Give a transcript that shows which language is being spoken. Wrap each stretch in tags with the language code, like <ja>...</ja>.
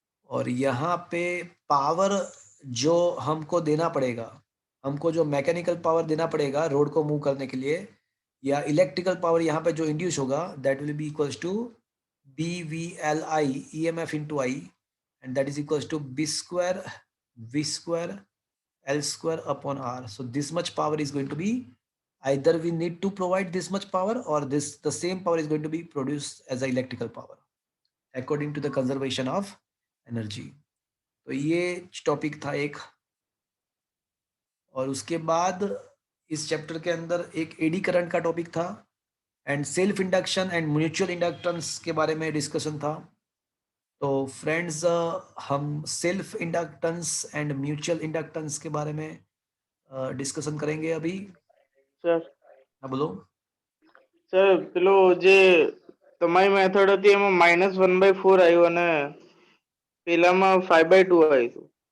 <hi>और यहाँ पे पावर जो हमको देना पड़ेगा, हमको जो मैकेनिकल पावर देना पड़ेगा रोड को मूव करने के लिए, या इलेक्ट्रिकल पावर यहाँ पे जो इंड्यूस होगा,</hi> <en>That will be equals to BVLI EMF into I, and that is equals to B square V square L square upon R. So this much power is going to be, either we need to provide this much power, or the same power is going to be produced as a electrical power according to the conservation of energy.</en> <hi>तो ये topic था एक। और उसके बाद इस chapter के अंदर एक एडी करंट का टॉपिक था, and self induction and mutual inductance के बारे में डिस्कशन था। तो फ्रेंड्स, हम self inductance and mutual inductance के बारे में डिस्कशन करेंगे अभी।</hi> <en>sir</en> <hi>हाँ बोलो।</hi> <gu>સર પેલો જે તમારી મેથડ હતી એમાં -1/4 આવ્યું અને પેલામાં 5/2 આવ્યું હતું.</gu>